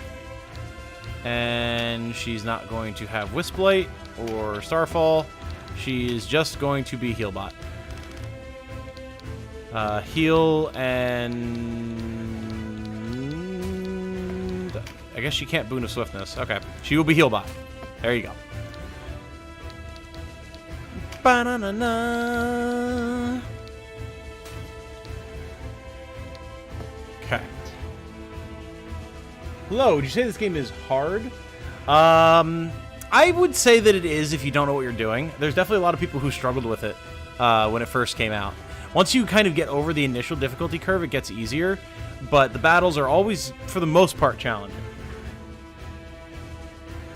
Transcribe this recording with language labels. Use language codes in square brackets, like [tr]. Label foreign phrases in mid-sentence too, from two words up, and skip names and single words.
[en] And she's not going to have Wisplight or Starfall. She is just going to be Healbot. Heal and... I guess she can't Boon of Swiftness. Okay. She will be Healbot. There you go. Ba-na-na-na. Okay. Hello, would you say this game is hard? I would say that it is if you don't know what you're doing. There's definitely a lot of people who struggled with it when it first came out. Once you kind of get over the initial difficulty curve, it gets easier, but the battles are always, for the most part, challenging.